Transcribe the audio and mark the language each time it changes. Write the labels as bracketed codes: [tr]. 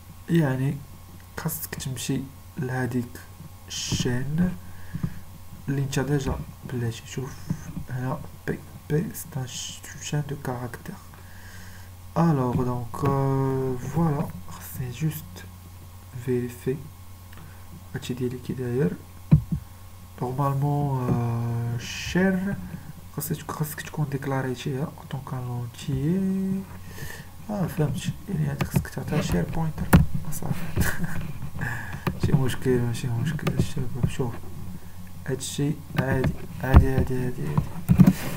[ar] يعني خاصك تمشي لهاديك الشين اللي انت ديجا بلاتي. شوف هنا بي [fr] c'est un chaîne de caractères. Alors donc voilà, c'est juste vérifier [ar] هادشي ديالي كي داير. نورمالمون شير خاصك تكون ديكلاريتيها [fr] en tant qu'entier. [ar] فهمت، يعني هادي خاصك تعطيها شير بوينتر صافي. ماشي مشكل ماشي مشكل الشباب. شوف هادشي عادي عادي عادي عادي عادي.